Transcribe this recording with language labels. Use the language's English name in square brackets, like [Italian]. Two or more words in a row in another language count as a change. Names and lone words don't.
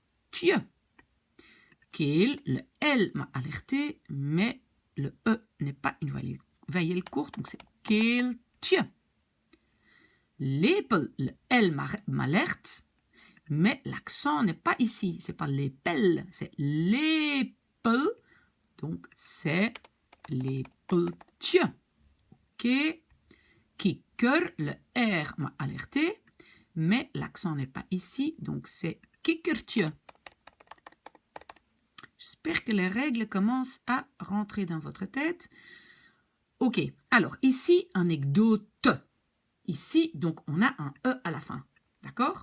[French] Keel, le L m'a alerté, mais le E n'est pas une voyelle courte, donc c'est keeltje. Lepel, le L m'alerte, mais l'accent n'est pas ici, c'est pas lepel, c'est lepel, donc c'est lepeltje. Ok. Kikker, le R m'a alerté, mais l'accent n'est pas ici, donc c'est kikkertje. J'espère que les règles commencent à rentrer dans votre tête. Ok, alors ici, anecdote. Ici, donc, on a un E à la fin. D'accord?